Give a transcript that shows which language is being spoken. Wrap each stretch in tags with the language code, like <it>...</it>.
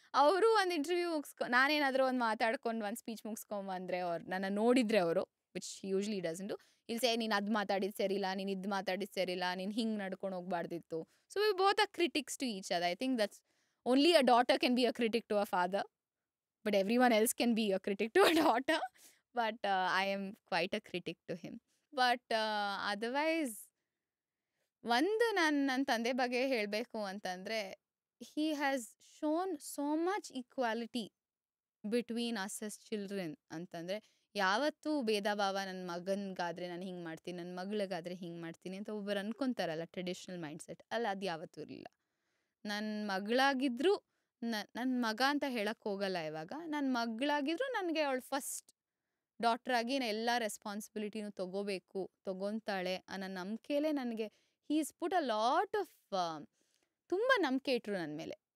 <kn>ಅವರು ಒಂದು ಇಂಟರ್ವ್ಯೂ ನಾನೇನಾದರೂ ಒಂದು ಮಾತಾಡ್ಕೊಂಡು ಒಂದು ಸ್ಪೀಚ್ ಮುಗಿಸ್ಕೊಂಬಂದರೆ ಅವ್ರು ನನ್ನ ನೋಡಿದರೆ ಅವರು,</kn> <en>which usually doesn't do,</en> <kn>ಇಲ್ಸೆ ನೀನು ಅದು ಮಾತಾಡಿದ್ದು ಸರಿ ಇಲ್ಲ, ನೀನು ಇದು ಮಾತಾಡಿದ್ದು ಸರಿ ಇಲ್ಲ, ನೀನು ಹಿಂಗೆ ನಡ್ಕೊಂಡು ಹೋಗ್ಬಾರ್ದಿತ್ತು.</kn> <en>So we both are critics to each other. I think that's only a daughter can be a critic to a father, but everyone else can be a critic to a daughter. But I am quite a critic to him. But otherwise,</en> <kn>ಒಂದು ನನ್ನ ತಂದೆ ಬಗ್ಗೆ ಹೇಳಬೇಕು ಅಂತಂದರೆ,</kn> <en>he has shown so much equality between us as children.</en> <kn>ಅಂತಂದರೆ ಯಾವತ್ತೂ ಭೇದ ಭಾವ, ನನ್ನ ಮಗನಿಗಾದರೆ ನಾನು ಹಿಂಗೆ ಮಾಡ್ತೀನಿ, ನನ್ನ ಮಗಳಿಗಾದರೆ ಹಿಂಗೆ ಮಾಡ್ತೀನಿ ಅಂತ ಒಬ್ಬರು ಅನ್ಕೊತಾರಲ್ಲ,</kn> <en>traditional mindset</en> <kn>ಅಲ್ಲ, ಅದು ಯಾವತ್ತೂ ಇರಲಿಲ್ಲ. ನನ್ನ ಮಗಳಾಗಿದ್ದರೂ, ನನ್ನ ಮಗ ಅಂತ ಹೇಳಕ್ಕೆ ಹೋಗಲ್ಲ ಇವಾಗ, ನನ್ನ ಮಗಳಾಗಿದ್ರೂ ನನಗೆ ಅವಳು ಫಸ್ಟ್ ಡಾಟ್ರಾಗಿ ಎಲ್ಲ ರೆಸ್ಪಾನ್ಸಿಬಿಲಿಟಿನೂ ತೊಗೊತಾಳೆ ಅನ್ನೋ ನಂಬಿಕೆಯಲ್ಲೇ ನನಗೆ</kn> <en>is put a lot of</en> <kn>ತುಂಬ ನಂಬಿಕೆ ಇಟ್ಟರು ನನ್ನ ಮೇಲೆ.</kn>